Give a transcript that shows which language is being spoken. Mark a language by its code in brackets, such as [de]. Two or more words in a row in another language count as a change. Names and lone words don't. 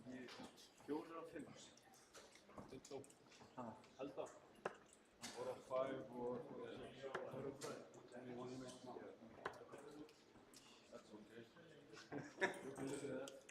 [is] 4 af 5. Held það. [en] 4 of 5 or 6. That's okay.